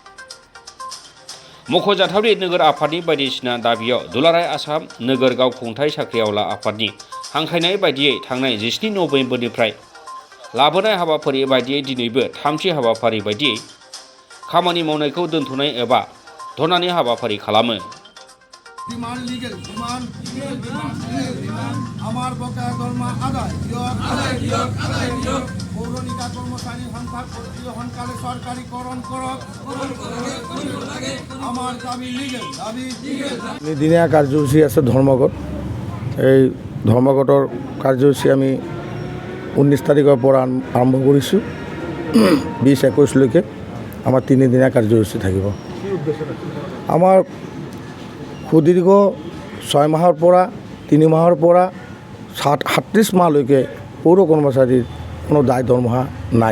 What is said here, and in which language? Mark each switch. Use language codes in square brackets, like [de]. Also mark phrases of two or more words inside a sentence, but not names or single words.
[brx] मख'जाथावदि नोगोर आफादनि बायदिसिना दाबियाव दुलाराय आसाम नोगोर गावखुंथाइ साख्रिआवला आफादनि हांख्रायनाय बायदियै थांनाय 17 नबेम्बरनिफ्राय लाबोनाय हाबाफारि बायदियै दिनैबो थामथि हाबाफारि बायदियै खामानि मावनायखौ दोनथ'नाय एबा धरनानि हाबाफारि खालामो। [as] আমার বকেয়া দরমা আদায় পৌরনিকা কর্মচারী সংখ্যা সোনকালে সরকারিকরণ করক। আমার দাবি লিগেল দাবি দিনীয়া কাৰ্যসূচী আছে ধৰ্মঘট। এই ধৰ্মঘটৰ কাৰ্যসূচী আমি 19 তাৰিখৰ পৰা আৰম্ভ কৰিছোঁ। 20-21লৈকে আমাৰ 3 দিনীয়া কাৰ্যসূচী থাকিব। আমাৰ সুদীৰ্ঘ 6 মাহৰ পৰা 3 মাহৰ পৰা 37 মাহলৈকে পৌৰ কৰ্মচাৰীৰ কোনো দায় দৰমহা নাই।